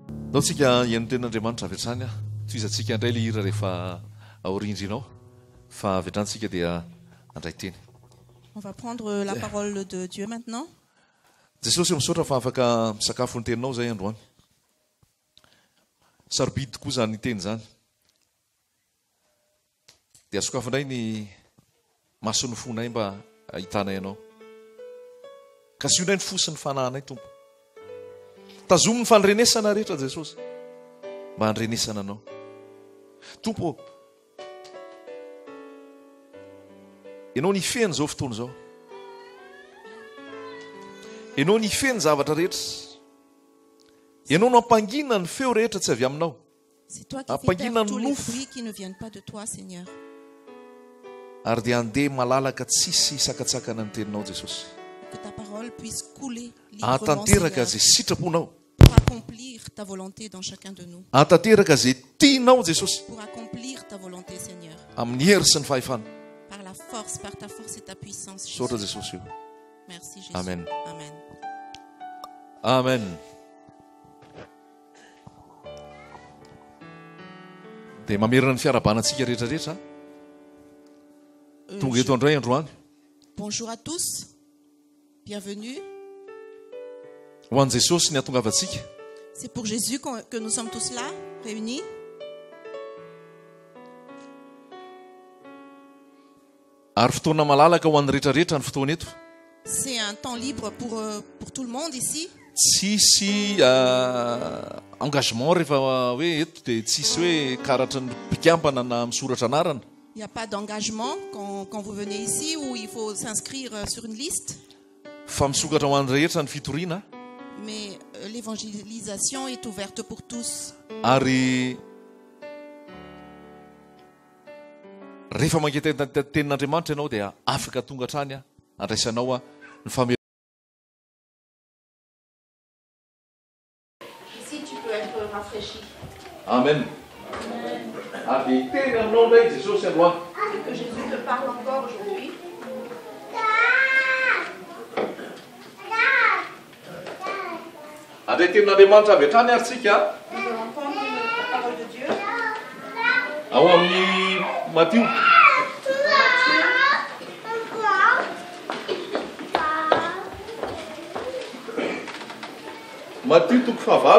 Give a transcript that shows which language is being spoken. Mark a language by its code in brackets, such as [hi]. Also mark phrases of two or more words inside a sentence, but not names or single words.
[mg] Naotsika ian'ny tenin'Andriamanitra avy hatrany toizantsika indray le hira rehefa aorindrinao fa avy hatrantsika dia andray teny. [fr] On va prendre la parole de Dieu maintenant. [mg] Jesosy misaotra fa afaka misakafo ny teninao zay androany. Sarobidy tokoa zany teny zany. Dia asokafo indray ny mason'ny fonay mba hitanay anao. Ka sy io indray ny fosiny fanahinay tompo. Tazomy ny fanrenesana rehetra Jesosy. Mba handrenesana anao. Tompo, ianao ny feny zao fotoana zao. Ianao ny feny zavatra rehetra. Ianao no ampangina ny feo rehetra tsy avy aminao. [fr] C'est toi qui fais taire tous les fruits qui ne viennent pas de toi, Seigneur. [mg] Ary dia andeha malalaka tsisy sakatsakana ny teninao Jesosy. [fr] Que ta parole puisse couler librement, [mg] Atanteraka [fr] Seigneur, [mg] zay sitraponao. [fr] pour accomplir ta volonté dans chacun de nous. [mg] Atanteraka zay tianao Jesosy. [fr] Pour accomplir ta volonté, Seigneur. [mg] Amin'ny hery sy ny fahefana. [fr] Par la force, par ta force et ta puissance. Jésus. [mg] Saotra Jesosy io. [fr] Merci Jésus. Amen. Amen. Amen. [mg] Dia mamerina ny fiarabanantsika rehetrarehetra. Tonga eto andray androany. [fr] Bonjour à tous. Bienvenue. [mg] Ho an'i Jesosy ny atongavantsika. [fr] C'est pour Jésus que nous sommes tous là, réunis. [mg] Ary fotoana malalaka ho an'ny rehetrarehetra ny fotoana eto. [fr] C'est un temps libre pour tout le monde ici. [mg] Tsisy engagement rehefa hoe eto dia tsisy hoe karatra ny mpikampana na misoratra anarana. [fr] Il n'y a pas d'engagement quand vous venez ici où il faut s'inscrire sur une liste. [mg] Fa misokatra ho an'ny rehetra ny fitoriana. [fr] Mais l'évangélisation est ouverte pour tous. [mg] Ary rehefa mankety tenin'Andriamanitra ianao dia afaka tonga hatrany andraisanao ny famelona. [fr] Ici tu peux être rafraîchi. Amen. [mg] Ary teny aminao ndray Jesosy androany. [fr] Que Jésus te parle encore aujourd'hui. [mg] Andray tenin'Andriamanitra avy hatrany ary tsika. [fr] On peut entendre la parole de Dieu. [mg] Ao amin'ny Matthieu. Matthieu toko fahavalo.